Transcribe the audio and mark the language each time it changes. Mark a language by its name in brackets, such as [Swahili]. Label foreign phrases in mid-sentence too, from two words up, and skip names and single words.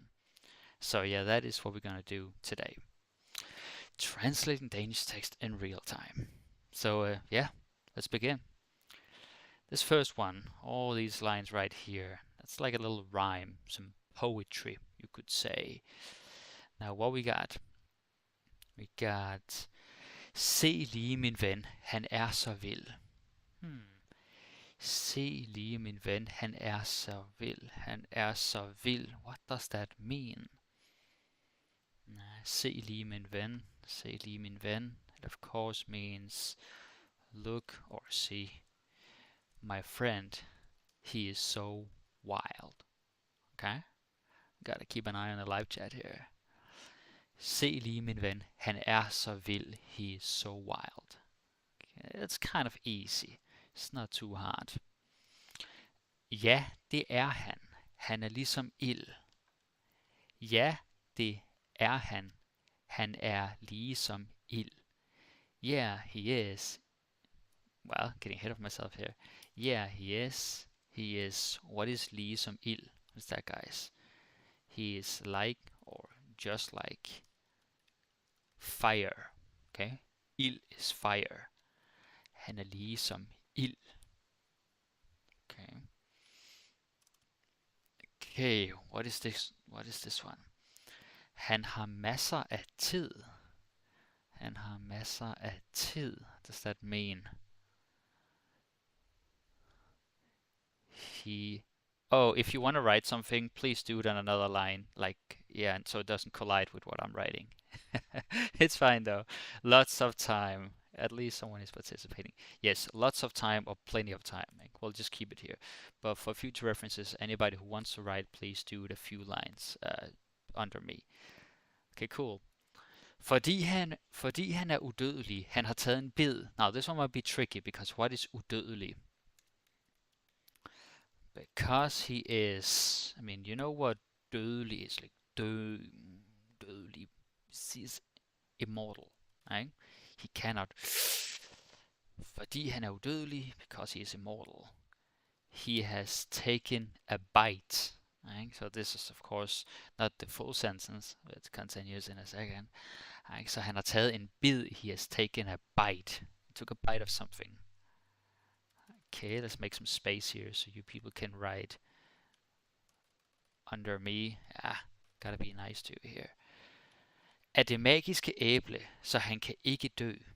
[English] So yeah, that is what we're going to do today. Translating Danish text in real time. So yeah, let's begin. This first one, all these lines right here, that's like a little rhyme, some poetry, you could say. Now what we got? We got [Danish] Se lige min ven, han så vild. Se lige min ven, han så vild. Han så vild. [English] What does that mean? [Danish] Se lige min ven, se lige min ven. [English] It of course means look or see my friend. He is so wild. Okay? Gotta keep an eye on the live chat here. [Danish] Se lige min ven, han så vild. [English] He is so wild. Okay, it's kind of easy. It's not too hard. [Danish] Ja, det han. Han ligesom ild. Ja, det han. Han ligesom ild. [English] Yeah, he is. Well, getting ahead of myself here. Yeah, he is. He is. What is [Danish] ligesom ild? [English] What's that, guys? He is like or just like fire. Okay? Ild is fire. [Danish] Han ligesom ild. [English] Okay. Okay, what is this? What is this one? [Danish] Han har masser af tid. Han har masser af tid. [English] What does that mean? If you want to write something, please do it on another line. Like, yeah, and so it doesn't collide with what I'm writing. It's fine though. Lots of time. At least someone is participating. Yes, lots of time or plenty of time. Like, we'll just keep it here. But for future references, anybody who wants to write, please do it a few lines under me. Okay, cool. [Danish] Fordi han udødelig. Han har taget en bid. [English] Now, this one might be tricky because what is udødelig? Because he is, I mean, you know what dødelig is, like dødelig. He's immortal, right? He cannot. [Danish] Fordi han udødelig, [English] because he is immortal. He has taken a bite. Right? So this is of course not the full sentence. It continues in a second. Right? So [Danish] han har taget en bid. [English] He has taken a bite. He took a bite of something. Okay, let's make some space here so you people can write under me. Gotta be nice to you here. [Danish] Af det magiske æble, så han kan ikke dø.